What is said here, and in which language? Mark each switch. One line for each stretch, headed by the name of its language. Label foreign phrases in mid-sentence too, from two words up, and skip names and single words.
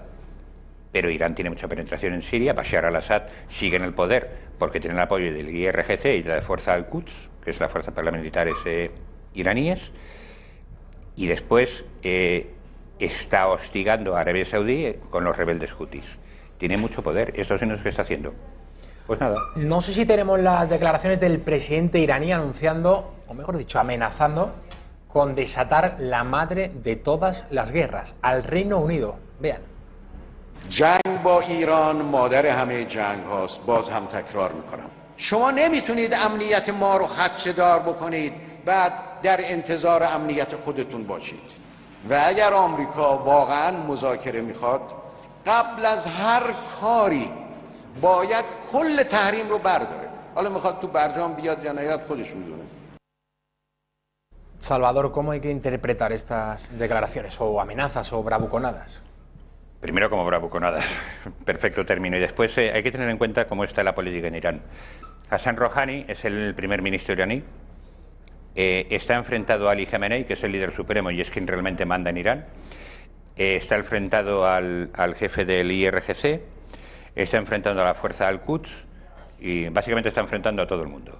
Spanish: Pero Irán tiene mucha penetración en Siria. Bashar al-Assad sigue en el poder porque tiene el apoyo del IRGC y de la Fuerza al-Quds, que es la fuerza paramilitares iraníes, y después está hostigando a Arabia Saudí con los rebeldes hutis. Tiene mucho poder. ¿Estados Unidos qué está haciendo? Pues nada. No sé si tenemos las declaraciones del presidente iraní anunciando, o mejor dicho, amenazando con desatar la madre de todas las guerras, al Reino Unido. Vean.
Persian: جنگ با ایران مادر همه جنگ هاست. باز هم تکرار میکنم. شما نمیتونید امنیت ما رو خدشه‌دار بکنید بعد در انتظار امنیت خودتون باشید. و اگر آمریکا واقعا مذاکره میخواد قبل از هر کاری باید کل تحریم رو برداره. حالا میخواد تو برجام بیاد یا نیاد خودش میدونه.
Spanish: Salvador, ¿cómo hay que interpretar estas declaraciones o amenazas o bravuconadas? Primero como bravuconadas, perfecto término, y después hay que tener en cuenta cómo está la política en Irán. Hassan Rouhani es el primer ministro iraní, está enfrentado a Ali Khamenei, que es el líder supremo y es quien realmente manda en Irán, está enfrentado al jefe del IRGC, está enfrentando a la fuerza Al-Quds y básicamente está enfrentando a todo el mundo.